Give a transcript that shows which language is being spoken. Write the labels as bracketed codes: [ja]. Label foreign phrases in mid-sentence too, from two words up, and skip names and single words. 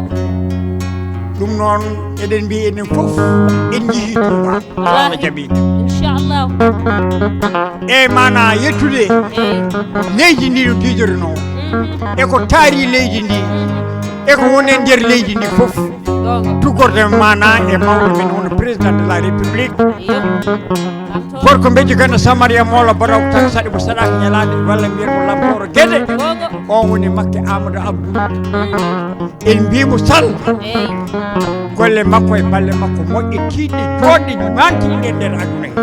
[ff] ɗum noon eɗen mbi enen fof en jii Touba Allah jaaɓi inchallah e mana yettude eyyi leydi ndi no diidorino e ko taari leydi ndi e ko woni e nder leydi ndi fof gonga tugorde mana e mawɗo men hono [fr] président de la république [ff] yo gorko mbeji ganda Samaria Mawla Badaw tan saɗi mo saɗaka ñalade walla mbiyen mo lamporo gueɗe gonga on woni makke Amadou Abdou en mbimo sall eyyi golle makko e balle makko moƴƴe tiiɗɗe joɗɗe mantiɗe nder aduna he